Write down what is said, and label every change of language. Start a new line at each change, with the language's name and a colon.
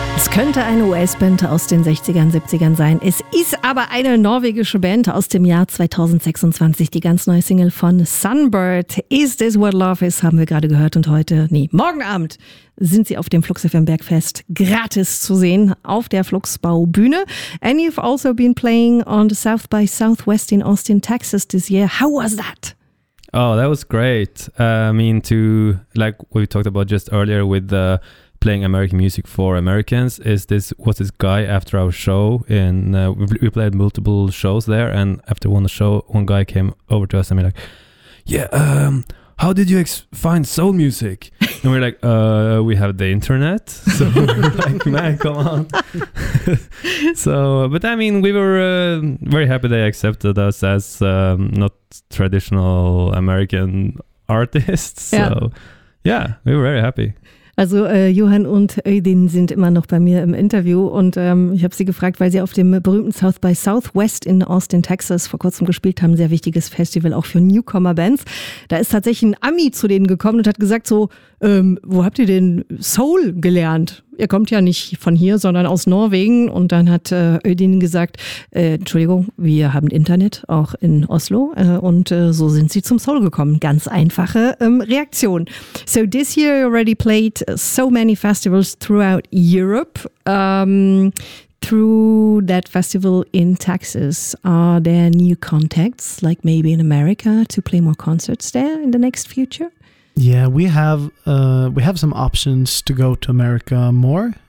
German: könnte eine US-Band aus den 60ern, 70ern sein. Es ist aber eine norwegische Band aus dem Jahr 2026. Die ganz neue Single von Sunbird, Is This What Love Is, haben wir gerade gehört. Und heute, nee, morgen Abend sind sie auf dem Flux FM Bergfest gratis zu sehen auf der Fluxbaubühne.
English: And you've also been playing on the South by Southwest in Austin, Texas this year. How was that? Oh, that was great. Like we talked about just earlier with the playing American music for Americans, was this guy after our show in we played multiple shows there, and after one show one guy came over to us and be like, yeah, how did you find soul music? And we're like, we have the internet, so like, man, come on. So, but I mean, we were very happy they accepted us as not traditional American artists. Yeah. So yeah, we were very happy.
German: Also Johann und Ödin sind immer noch bei mir im Interview und ich habe sie gefragt, weil sie auf dem berühmten South by Southwest in Austin, Texas vor kurzem gespielt haben, sehr wichtiges Festival auch für Newcomer-Bands. Da ist tatsächlich ein Ami zu denen gekommen und hat gesagt so, wo habt ihr denn Soul gelernt? Ihr kommt ja nicht von hier, sondern aus Norwegen. Und dann hat Ödin gesagt, Entschuldigung, wir haben Internet auch in Oslo. So sind sie zum Soul gekommen. Ganz einfache Reaktion.
English: So this year you already played so many festivals throughout Europe. Through that festival in Texas, are there new contacts, like maybe in America, to play more concerts there in the next future? Yeah, we have some options to go to America more.